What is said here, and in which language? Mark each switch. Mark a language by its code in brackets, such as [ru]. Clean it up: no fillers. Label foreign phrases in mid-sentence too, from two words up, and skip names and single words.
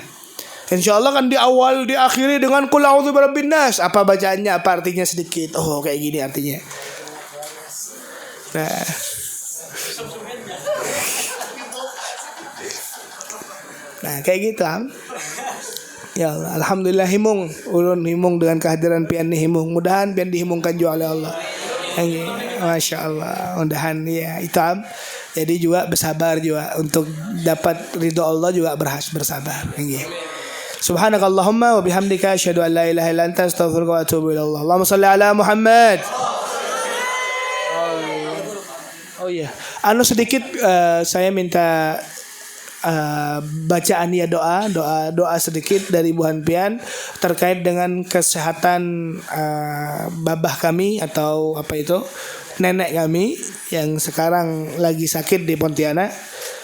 [ar] إن شاء الله [id] kan di awal diakhiri dengan [ar] قل أعوذ برب الناس. [id] Apa bacaannya? Apa artinya sedikit? Oh kayak gini artinya. Nah. Nah kayak gitu [ar] يا الله, [bjn] alhamdulillah himung, ulun himung dengan kehadiran pian ni himung. Mudahan pian dihimungkan juga oleh Allah. [ar] ما شاء الله, [id] mudahan ya itu jadi juga bersabar juga untuk dapat ridho Allah, juga bersabar. [ar] سبحانك اللهم وبحمدك أشهد أن لا إله إلا أنت أستغفرك وأتوب إلى الله. اللهم صل على محمد. [id] Oh iya, sedikit saya minta bacaan ya doa sedikit dari [bjn] Buhan Pian [id] terkait dengan kesehatan babah kami atau apa itu nenek kami yang sekarang lagi sakit di Pontianak.